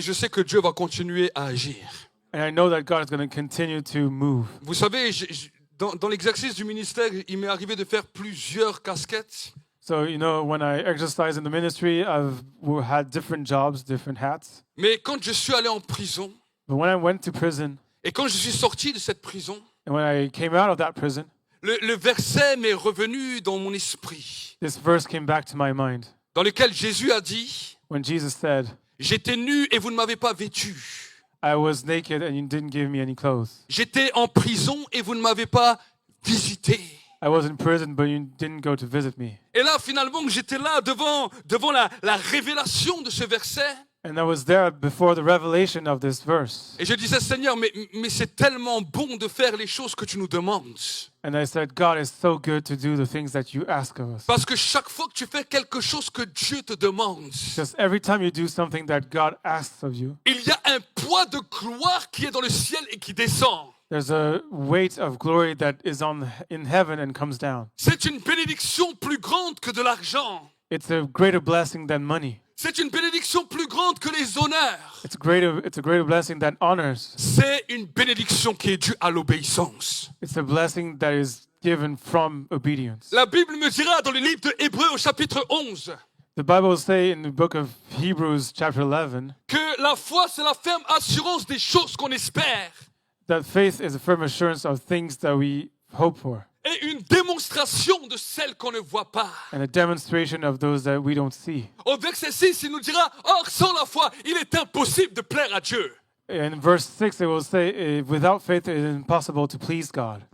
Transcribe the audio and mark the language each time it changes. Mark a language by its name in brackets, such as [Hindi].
[French] que Dieu va continuer à agir. [English] And I know that God is going to continue to move. [French] Vous savez, dans l'exercice du ministère, il m'est arrivé de faire plusieurs casquettes. [English] So, when I exercise in the ministry, I've had different jobs, different hats. [French] Mais quand je suis allé en prison, [English] But when I went to prison, [French] et quand je suis sorti de cette prison, [English] and when I came out of that prison, [French] le verset m'est revenu dans mon esprit, [English] this verse came back to my mind [French] dans lequel Jésus a dit, [English] when Jesus said, [French] j'étais nu et vous ne m'avez pas vêtu. [English] I was naked and you didn't give me any clothes. [French] J'étais en prison et vous ne m'avez pas visité. [English] I was in prison, but you didn't go to visit me. [French] Et là, finalement, j'étais là devant la révélation de ce verset. [English] And I was there before the revelation of this verse. [French] Et je disais, Seigneur, mais c'est tellement bon de faire les choses que tu nous demandes. [English] And I said, God is so good to do the things that you ask of us. [French] Parce que chaque fois que tu fais quelque chose que Dieu te demande, [English] Because every time you do something that God asks of you, [French] il y a un poids de gloire qui est dans le ciel et qui descend. [English] there's a weight of glory that is in heaven and comes down. [French] C'est une bénédiction plus grande que de l'argent. [English] It's a greater blessing than money. [French] C'est une bénédiction plus grande que les honneurs. [English] It's a greater blessing that honors. [French] C'est une bénédiction qui est due à l'obéissance. [English] It's a blessing that is given from obedience. [French] La Bible me dira dans le livre de Hébreux au chapitre 11 [English] The Bible will say in the book of Hebrews chapter 11 [French] que la foi, c'est la ferme assurance des choses qu'on espère [English] that faith is a firm assurance of things that we hope for [French] et une démonstration de celles qu'on ne voit pas. [English] and a demonstration of those that we don't see. [French] Au verset 6, il nous dira, or sans la foi, il est impossible de plaire à Dieu. [English] In verse 6 it will say, without faith it is impossible to please God.